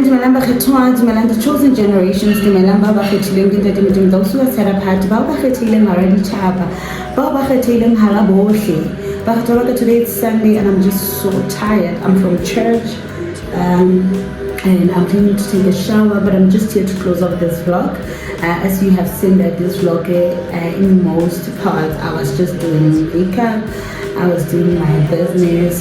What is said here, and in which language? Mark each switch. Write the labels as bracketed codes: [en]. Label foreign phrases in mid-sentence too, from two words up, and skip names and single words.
[st] Dumelang bakgethwa, dumelang [en] the chosen generations, [st] dumelang ba ba kgethileng ke ntate Modimo tla o suwa therapy, ba ba kgethileng hara ditjhaba, ba ba kgethileng hara bohle. Bakgethwa ba ka, [en] today it's Sunday and I'm just so tired. I'm from church and I'm planning to take a shower, but I'm just here to close off this vlog. As you have seen that this vlog, in most parts, I was just doing makeup, I was doing my business.